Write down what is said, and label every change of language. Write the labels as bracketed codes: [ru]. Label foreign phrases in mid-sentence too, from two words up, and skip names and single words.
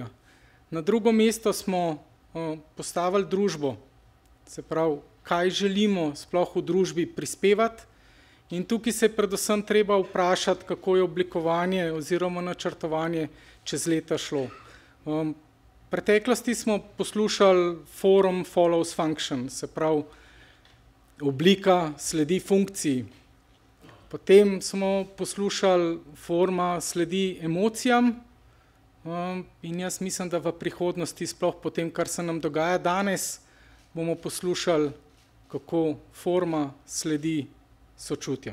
[sl] Na drugo mesto smo postavili družbo, se pravi, kaj želimo sploh v družbi prispevati in tukaj se predvsem treba vprašati, kako je oblikovanje oziroma načrtovanje čez leta šlo. V preteklosti smo poslušali [en] forum follows function, [sl] se pravi, oblika sledi funkciji. Potem smo poslušali forma sledi emocijam in jaz mislim, da v prihodnosti sploh po tem, kar se nam dogaja danes, bomo poslušali, kako forma sledi sočutju.